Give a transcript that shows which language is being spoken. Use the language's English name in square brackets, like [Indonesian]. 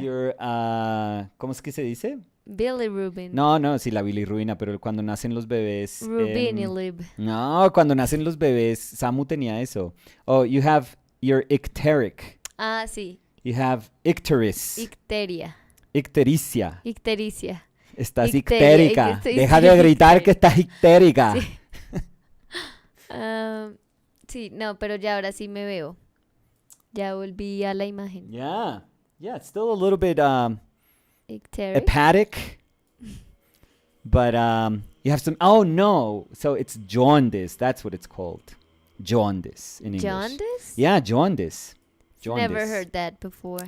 [English] You're [Spanish] ¿cómo es que se dice? [English] Bilirubin. [Spanish] No, sí, la bilirrubina, pero cuando nacen los bebés. Rubinilib. No, cuando nacen los bebés, Samu tenía eso. [English] Oh, you have your icteric. [Spanish] Ah, sí. [English] You have icteris. [Spanish] Icteria. Ictericia. Ictericia. Estás Icteria, ictérica. Deja de gritar que estás ictérica. Sí. Sí, no, pero ya ahora sí me veo. Ya volví a la imagen. [English] Yeah. Yeah, it's still a little bit Icteric. hepatic. But you have some... Oh, no. So it's jaundice. That's what it's called. Jaundice in English. Jaundice? Yeah, jaundice. Jaundice. Never heard that before.